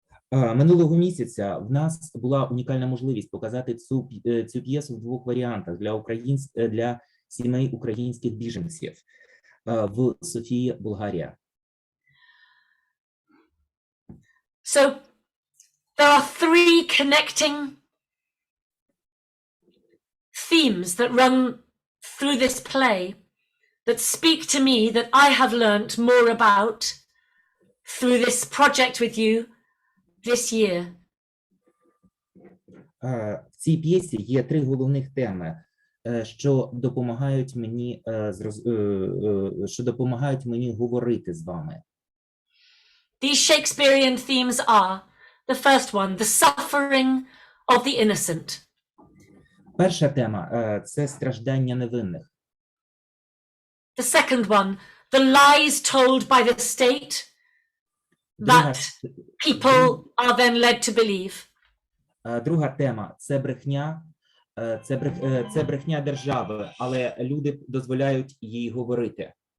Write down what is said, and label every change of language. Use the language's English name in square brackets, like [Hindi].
[Ukrainian] Минулого місяця в нас була унікальна можливість показати цю п'єсу в двох варіантах для сімей українських біженців в Софії, Болгарія. [English] So there are three connecting themes that run through this play that speak to me, that I have learnt more about through this project with you this year. [Ukrainian] В цій п'єсі є три головних теми, що допомагають мені говорити з вами. [English] These Shakespearean themes are, the first one, the suffering of the innocent. [Ukrainian] Перша тема – це страждання невинних. [English] The second one, the lies told by the state that people are then led to believe. [Ukrainian] Друга тема – це брехня, це брехня держави, але люди дозволяють їй говорити.